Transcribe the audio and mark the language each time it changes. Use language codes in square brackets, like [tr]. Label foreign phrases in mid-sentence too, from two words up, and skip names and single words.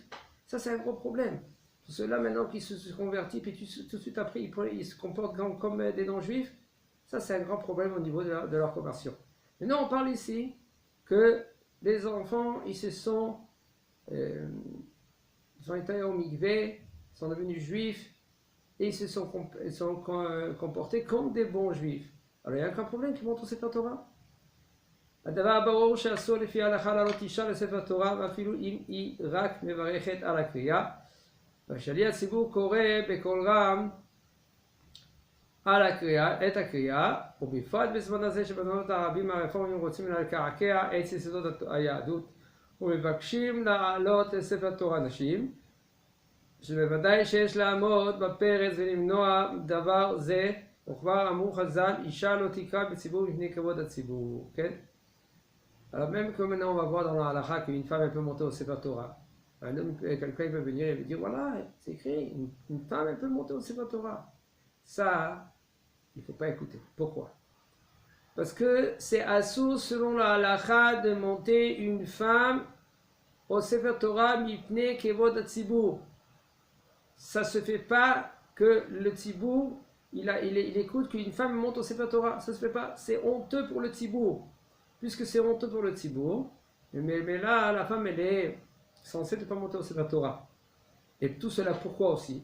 [fr] Ça, c'est un gros problème. Pour ceux-là, maintenant qui se convertissent, puis tout de suite après, ils se comportent comme des non-juifs, ça, c'est un grand problème au niveau de leur conversion. Maintenant, on parle ici que les enfants, ils ont été au mikvé, sont devenus juifs et ils se sont comportés comme des bons juifs. Alors il n'y a aucun problème qu'ils montrent au [he] ספר תורה. הדבר ברור שאסור לפי ההלכה לעלות אישה לספר תורה ואפילו אם היא רק מברכת על הקריאה. והשליח הציבור קורא בקול רם את הקריאה, ובפרט בזמן הזה שבזמנות הרבים הרפורמים רוצים לקעקע את יסודות היהדות ומבקשים לעלות לספר תורה נשים, שבוודאי שיש לעמוד בפרץ ולמנוע דבר זה, וכבר אמרו חז"ל, אישה לא תקרא בציבור מפני כבוד הציבור, כן? [fr] Alors même que maintenant on va voir dans la halakha qu'une femme elle peut monter au [he] ספר תורה, [fr] quelqu'un peut venir et lui dire voilà, c'est écrit, une femme elle peut monter au [he] ספר תורה. [fr] Ça, il ne faut pas écouter. Pourquoi? Parce que c'est assur selon la halakha de monter une femme au [he] ספר תורה מפני כבוד הציבור. [fr] Ça ne se fait pas que le tzibour, il écoute qu'une femme monte au [he] ספר תורה. [fr] Ça ne se fait pas. C'est honteux pour le tzibour. Puisque c'est honteux pour le tzibour, mais là, la femme, elle est censée ne pas monter au [he] ספר תורה. [fr] Et tout cela, pourquoi aussi?